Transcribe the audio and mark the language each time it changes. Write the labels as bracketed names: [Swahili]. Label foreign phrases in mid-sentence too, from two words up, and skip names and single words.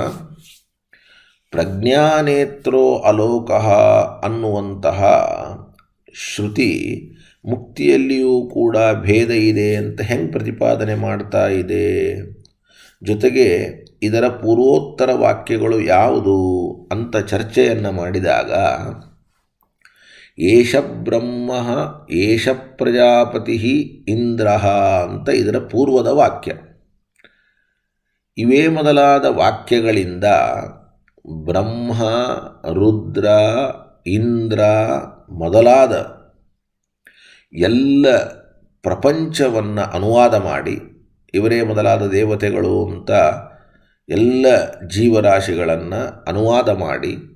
[Sanskrit] ಪ್ರಜ್ಞಾನೇತ್ರೋ ಅಲೋಕಃ [Kannada] ಅನ್ನುವಂತಹ ಶ್ರುತಿ ಮುಕ್ತಿಯಲ್ಲಿಯೂ ಕೂಡ ಭೇದ ಇದೆ ಅಂತ ಹೆಂಗೆ ಪ್ರತಿಪಾದನೆ ಮಾಡ್ತಾ ಇದೆ? ಜೊತೆಗೆ ಇದರ ಪೂರ್ವೋತ್ತರ ವಾಕ್ಯಗಳು ಯಾವುದು ಅಂತ ಚರ್ಚೆಯನ್ನು ಮಾಡಿದಾಗ [Sanskrit] ಏಷ ಬ್ರಹ್ಮ ಏಷ ಪ್ರಜಾಪತಿ ಇಂದ್ರ [Kannada] ಅಂತ ಇದರ ಪೂರ್ವದ ವಾಕ್ಯ. ಇವೇ ಮೊದಲಾದ ವಾಕ್ಯಗಳಿಂದ ಬ್ರಹ್ಮ, ರುದ್ರ, ಇಂದ್ರ ಮೊದಲಾದ ಎಲ್ಲ ಪ್ರಪಂಚವನ್ನು ಅನುವಾದ ಮಾಡಿ, ಇವರೇ ಮೊದಲಾದ ದೇವತೆಗಳು ಅಂತ ಎಲ್ಲ ಜೀವರಾಶಿಗಳನ್ನು ಅನುವಾದ ಮಾಡಿ,